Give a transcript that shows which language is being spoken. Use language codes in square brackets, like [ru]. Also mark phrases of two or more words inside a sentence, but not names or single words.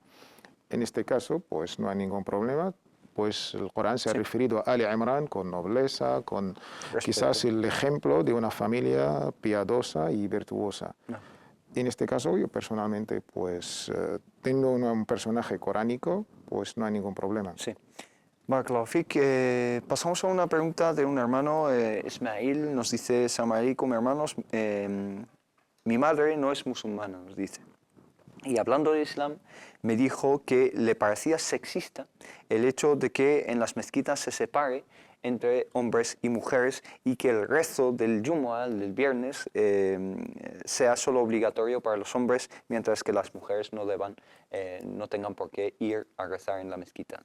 [es] En este caso, pues no hay ningún problema. Pues el Corán se ha referido a Ali Imran con nobleza, con quizás el ejemplo de una familia piadosa y virtuosa. En este caso, yo personalmente, pues teniendo un personaje coránico, pues no hay ningún problema. Sí. [ar] بارك الله فيك, [es] pasamos a una pregunta de un hermano, Ismail, nos dice: [ar] السلام عليكم, [es] hermanos, mi madre no es musulmana, nos dice. Y hablando de Islam, me dijo que le parecía sexista el hecho de que en las mezquitas se separe entre hombres y mujeres y que el rezo del Jumu'ah, del viernes, sea solo obligatorio para los hombres, mientras que las mujeres no tengan por qué ir a rezar en la mezquita.